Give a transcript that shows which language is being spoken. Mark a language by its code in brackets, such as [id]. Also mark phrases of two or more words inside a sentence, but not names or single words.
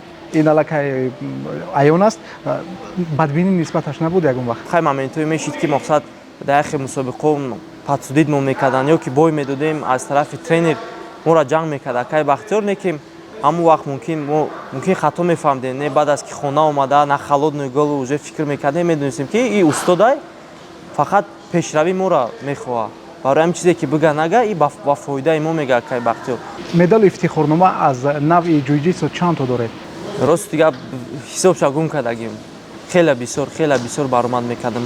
[tg] ин аллакай аён аст. Бадбинӣ нисбаташ набуд ягон вақт? Хай моментҳое мешид ки мақсад дар яхе мусобиқаҳо падсудидмон мекарданд ё ки бой медодем аз тарафи тренер моро ҷанг мекард Акай Бахтиёр, лекин ҳамон вақт мумкин хато мефаҳмдем. Не баъд аз ки хона омада [ru] на холодную голову уже [tg] фикр мекардем, медонистем ки и устодай фақат пешравии моро мехоҳад. Барои ҳамин чизе ки бига нага и ба фоидаи мо мега Акай Бахтиёр. Медали ифтихорнома аз нави ҷуҷитсу чанд то доред? Рости гап ҳисобша гум кардагим. Хела бисёр баромад мекардам.